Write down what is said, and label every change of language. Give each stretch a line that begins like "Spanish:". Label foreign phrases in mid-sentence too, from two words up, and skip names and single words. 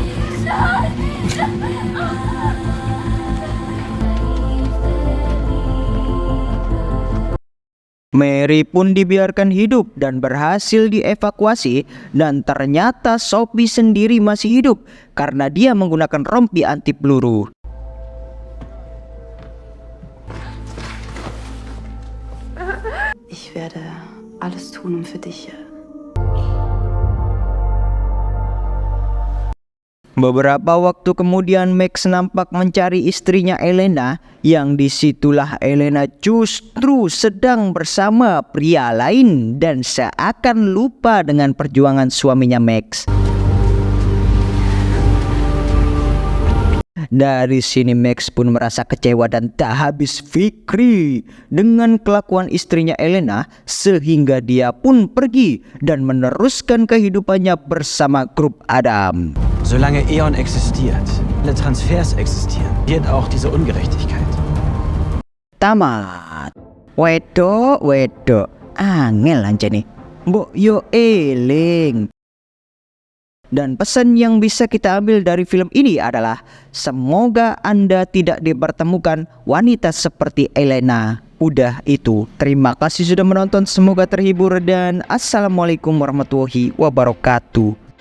Indonesian: Mary pun dibiarkan hidup dan berhasil dievakuasi, dan ternyata Sophie sendiri masih hidup karena dia menggunakan rompi anti peluru.
German: Ich werde alles tun, für dich.
Indonesian: Beberapa waktu kemudian Max nampak mencari istrinya Elena, yang disitulah Elena justru sedang bersama pria lain dan seakan lupa dengan perjuangan suaminya Max. Dari sini Max pun merasa kecewa dan tak habis fikri dengan kelakuan istrinya Elena, sehingga dia pun pergi dan meneruskan kehidupannya bersama grup Adam.
German: Solange E.ON existiert, alle Transfers existieren, wird auch diese Ungerechtigkeit.
Javanese: Tamat. Wedok, angel anjene. Mbok yo eling.
Indonesian: Dan pesan yang bisa kita ambil dari film ini adalah semoga Anda tidak dipertemukan wanita seperti Elena. Udah itu, terima kasih sudah menonton, semoga terhibur dan
Arabic: السلام عليكم ورحمة الله وبركاته.